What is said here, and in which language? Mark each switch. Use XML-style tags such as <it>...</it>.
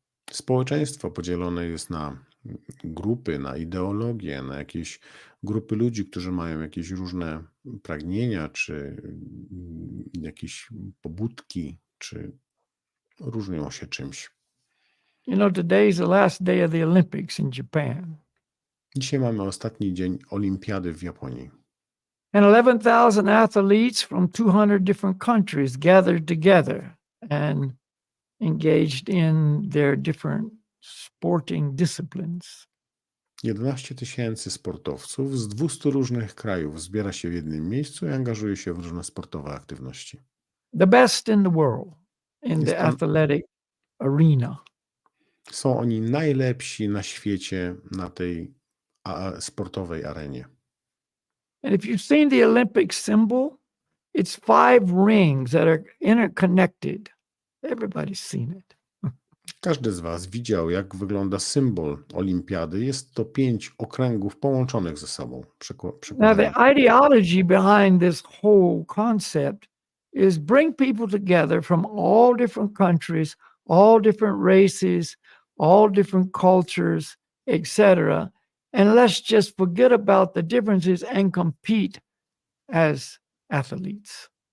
<pl>Społeczeństwo podzielone jest na grupy, na ideologie, na jakieś grupy ludzi, którzy mają jakieś różne pragnienia, czy jakieś pobudki, czy różnią się czymś.</pl> <en>Today is the last day of the Olympics in Japan.</en> <pl>Dzisiaj mamy ostatni dzień olimpiady w Japonii.</pl> <en>And 11,000 athletes from 200 different countries gathered together and engaged in their different sporting disciplines.</en> <pl>11 000 sportowców z 200 różnych krajów zbiera się w jednym miejscu i angażuje się w różne sportowe aktywności.</pl> <en>The best in the world in the athletic arena.</en> <pl>Są oni najlepsi na świecie na tej sportowej arenie.</pl> <en>And if you've seen the Olympic symbol, it's 5 rings that are interconnected. Everybody's seen it.</en> <pl>Każdy z was widział, jak wygląda symbol olimpiady. Jest to 5 okręgów połączonych ze sobą.</pl> <en>Now, the ideology behind this whole concept is bring people together from all different countries, all different races, all different cultures, etc. And let's just forget about the differences and compete as athletes.</en>